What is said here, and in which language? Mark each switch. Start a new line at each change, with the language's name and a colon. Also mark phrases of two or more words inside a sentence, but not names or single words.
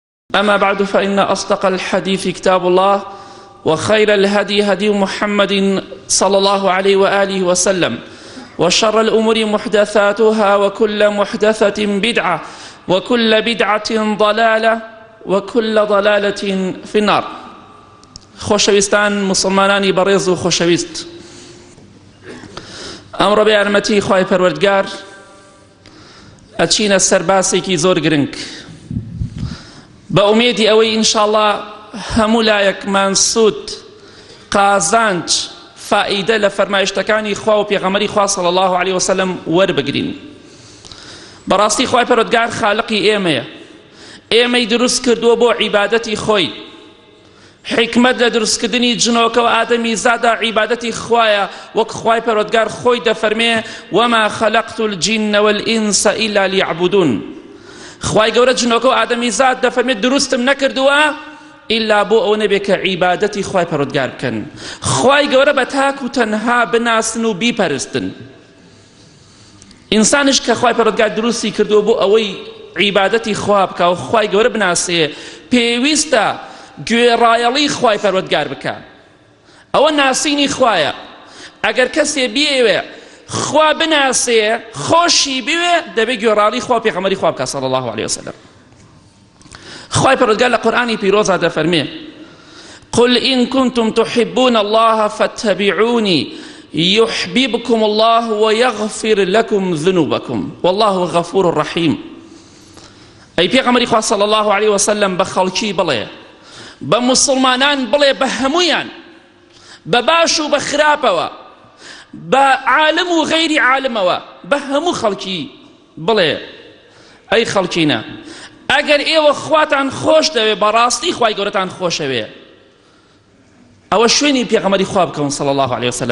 Arabic: أما بعد فإن أصدق الحديث كتاب الله وخير الهدي هدي محمد صلى الله عليه وآله وسلم وشر الأمور محدثاتها وكل محدثة بدعة وكل بدعة ضلالة وكل ضلالة في النار.
Central Kurdish: خوشويستان مسلمانانی بەڕێز و خۆشەویست، ئەمڕۆ بە یارمەتی خوای پەروەردگار ئەچینە سەر باسێکی زۆر گرنگ بە ئومێدی ئەوەی ئینشاءالله هەموو لایەکمان سوود قازانج فائیدە لە فەرمایشتەکانی خوا و پێغەمبەری خوا
Arabic: صلی الله عليه وسلم
Central Kurdish: وەربگرین. بەڕاستی خوای پەروەردگار خالقی ئێمەیە، ئێمەی دروست کردووە بۆ عیبادەتی خۆی. حکمت لە دروستکردنی جنۆکە و ئادەمی زادا عیبادەتی خوایە، وەک خوای پەروەردگار خۆی دەفەرمێ
Arabic: وما خلقت الجن والإنس إلا ليعبدون.
Central Kurdish: خوای گەورە جنۆکە و ئادەمی زاد دەفەرمێت دروستم نەکردووە ئیلا بۆ ئەو نەبێ کە عیبادەتی خوای پەروەردگار بکەن، خوای گەورە بە تاک و تەنها بناسن و بیپەرستن. ئینسانش کە خوای پەروەردگار دروستی کردووە بۆ ئەوەی عیبادەتی خوا بکە و خوای گەورە بناسێ، پێویستە گوێڕایەڵی خوای پەروەردگار بکە. ئەوە ناسینی خوایە. ئەگەر کەسێ بیەوێ خوا بناسێ خۆشی بوێ دەبێت گوێڕایەڵی خوا پێغەمبەری خوا بکە
Arabic: صلی الله عليه وسلم.
Central Kurdish: خوای پەروەردگار لە قورئانی پیرۆزا دەفەرمێ
Arabic: قل إن كنتم تحبون الله فاتبعوني يحببكم الله ويغفر لكم ذنوبكم والله غفور رحيم.
Central Kurdish: ئەی پێغەمبەری خوا
Arabic: صلی الله عليه وسلم
Central Kurdish: بە خەڵکی بڵێ، بە مسلمانان بڵێ، بە هەمویان، بە باش و بە خراپەوە، بە عالم و غەیری عالمەوە، بە هەموو خەڵکی بڵێ ئەی خەڵکینە ئەگەر ئێوە خواتان خۆش دەوێ، بەڕاستی خوای گەورەتان خۆشەوێ، ئەوە شوێنی پێغەمبەری خوا بکەون
Arabic: صلی الله عليه وسلم.